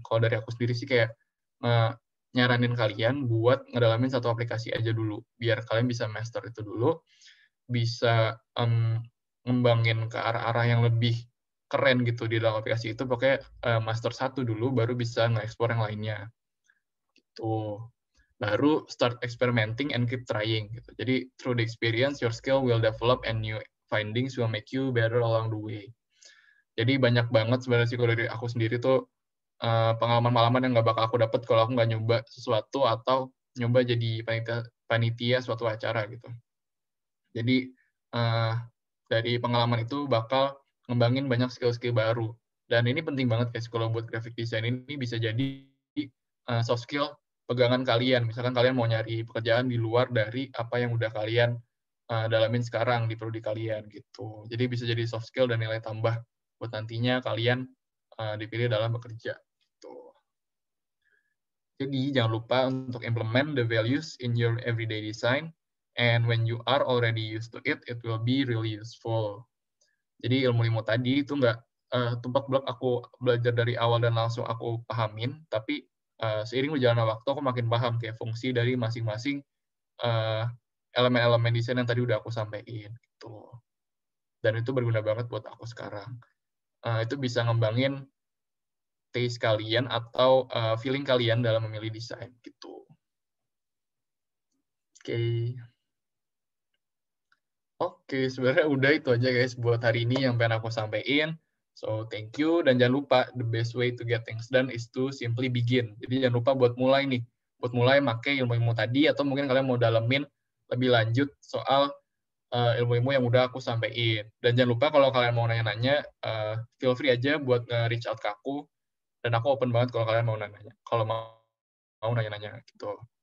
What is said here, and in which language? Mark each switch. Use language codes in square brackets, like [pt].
[id] Kalau dari aku sendiri sih kayak nyaranin kalian buat ngedalamin satu aplikasi aja dulu, biar kalian bisa master itu dulu, bisa ngembangin ke arah-arah yang lebih keren gitu di dalam aplikasi itu, pokoknya master satu dulu, baru bisa nge-explore yang lainnya. Gitu. [en] Baru start experimenting and keep trying. Gitu. Jadi, through the experience, your skill will develop and new findings will make you better along the way. [id] Jadi, banyak banget sebenarnya sih kalau dari aku sendiri tuh pengalaman-pengalaman yang nggak bakal aku dapat kalau aku nggak nyoba sesuatu atau nyoba jadi panitia suatu acara gitu. Jadi, dari pengalaman itu bakal ngembangin banyak skill-skill baru. Dan ini penting banget guys, kalau buat graphic design ini bisa jadi soft skill pegangan kalian. Misalkan kalian mau nyari pekerjaan di luar dari apa yang udah kalian dalamin sekarang di prodi kalian gitu. Jadi bisa jadi soft skill dan nilai tambah buat nantinya kalian dipilih dalam bekerja. Gitu. Jadi jangan lupa untuk [en] implement the values in your everyday design. And when you are already used to it, it will be really useful. [id] Jadi ilmu-ilmu tadi itu nggak tumpak blok aku belajar dari awal dan langsung aku pahamin, tapi seiring berjalannya waktu aku makin paham kayak fungsi dari masing-masing elemen-elemen desain yang tadi udah aku sampaikan gitu. Dan itu berguna banget buat aku sekarang. Itu bisa ngembangin taste kalian atau feeling kalian dalam memilih desain gitu. Oke, sebenarnya udah itu aja guys buat hari ini yang pengen aku sampaikan. [en] So, thank you. [id] Dan jangan lupa, [en] the best way to get things done is to simply begin. [id] Jadi jangan lupa buat mulai nih. Buat mulai pakai ilmu-ilmu tadi, atau mungkin kalian mau dalemin lebih lanjut soal ilmu-ilmu yang udah aku sampaikan. Dan jangan lupa kalau kalian mau nanya-nanya, [en] feel free [id] aja buat nge-reach out ke aku. Dan aku open banget kalau kalian mau nanya-nanya. Kalau mau nanya-nanya gitu.